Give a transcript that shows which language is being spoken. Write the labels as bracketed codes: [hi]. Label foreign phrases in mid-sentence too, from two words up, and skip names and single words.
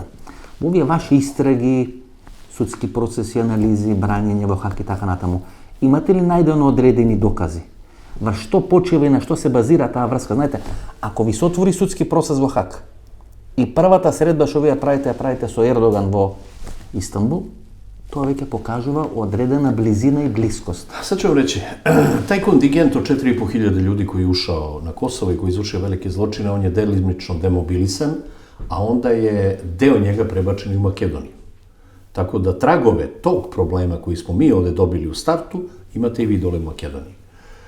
[mk] Во овие ваши истраги, судски процеси, анализи, брањење во Хаг и така натаму, имате ли најдено одредени докази? Во што почива и на што се базира таа врска? Знаете, ако ви се отвори судски процес во Хаг и првата средба што вие правите со Ердоган во Истанбул, тоа веќе покажува одредена близина и близкост. [sr] Sad ću vam reći, taj kontingent od 4.500 ljudi koji je ušao na Kosovo i koji izvršio velike zločine, on je delimično demobilisan, a onda je deo njega prebačen u Makedoniju. Tako da tragove tog problema koji smo mi ovde dobili u startu, imate i vi dole u Makedoniji.